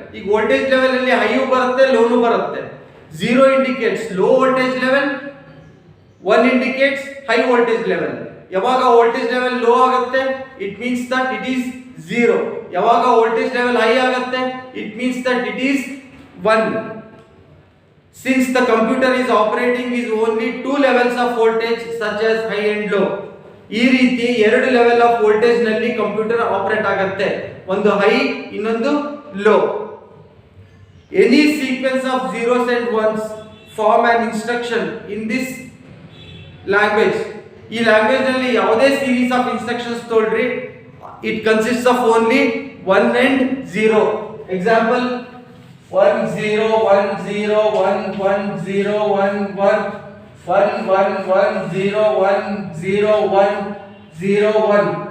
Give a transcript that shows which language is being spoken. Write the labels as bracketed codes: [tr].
[kn] ಈಗ voltage level ಅಲ್ಲಿ ಹೈಯೂ ಬರುತ್ತೆ, ಲೋನು ಬರುತ್ತೆ. [en] 0 indicates low voltage level, 1 indicates high voltage level. [kn] ಯಾವಾಗ ವೋಲ್ಟೇಜ್ ಲೆವೆಲ್ ಲೋ ಆಗುತ್ತೆ, [en] It means that it is 0. [kn] ಯಾವಾಗ ವೋಲ್ಟೇಜ್ ಲೆವೆಲ್ ಹೈ ಆಗುತ್ತೆ, [en] It means that it is 1. Since the computer is operating is only 2 levels of voltage such as high and low. [kn] ಈ ರೀತಿ 2 level of voltage ನಲ್ಲಿ computer operate ಆಗುತ್ತೆ, ಒಂದು high ಇನ್ನೊಂದು low. [en] Any sequence of zeros and ones form an instruction in this language. [kn] ಈ language ನಲ್ಲಿ ಯಾವುದೇ series of instructions ತಗೊಳ್ರಿ, [en] It consists of only 1 and 0. Example 1 0 1 0 1 1 0 1 1 1 1 1 0 1 0 1 0 1.